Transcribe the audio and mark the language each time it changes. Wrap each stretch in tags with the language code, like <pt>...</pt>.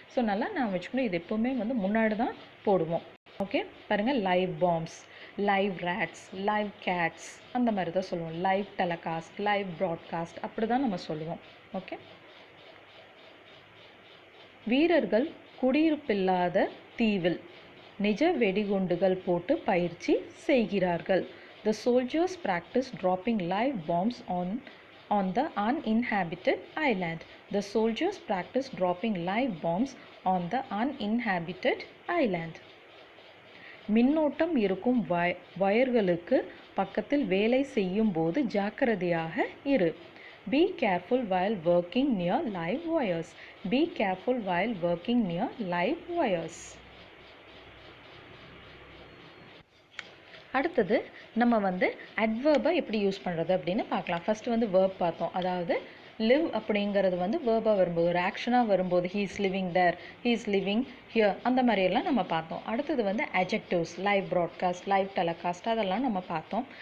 <ta>So நல்லா நான் வச்சுக்கணும், இது எப்போவுமே வந்து முன்னாடி தான் போடுவோம். ஓகே பாருங்கள், live palms, live rates, live Gates அந்த மாதிரி தான் சொல்லுவோம். லைவ் டெலகாஸ்ட், லைவ் ப்ராட்காஸ்ட் அப்படி தான் நம்ம சொல்லுவோம். ஓகே, வீரர்கள் குடியிருப்பில்லாத தீவில் நிஜ வெடிகுண்டுகள் போட்டு பயிற்சி செய்கிறார்கள்.</ta> <en>The soldiers practice dropping live bombs on the uninhabited island. The soldiers practice dropping live bombs on the uninhabited island.</en> <ta>மின்னோட்டம் இருக்கும் வயர்களுக்கு பக்கத்தில் வேலை செய்யும் போது ஜாக்கிரதையாக இரு.</ta> <en>Be careful while working near live wires. Be careful while working near live wires.</en> <ta>அடுத்தது நம்ம வந்து அட்வர்பை எப்படி யூஸ் பண்ணுறது அப்படின்னு பார்க்கலாம். ஃபஸ்ட்டு வந்து வேர்ப் பார்த்தோம். அதாவது லிவ் அப்படிங்கிறது வந்து வேர்பாக வரும்போது, ஒரு ஆக்ஷனாக வரும்போது,</ta> <en>he is living there, he is living here</en> <ta>அந்த மாதிரியெல்லாம் நம்ம பார்த்தோம். அடுத்தது வந்து adjectives, live broadcast, live telecast அதெல்லாம் நம்ம பார்த்தோம்.</ta>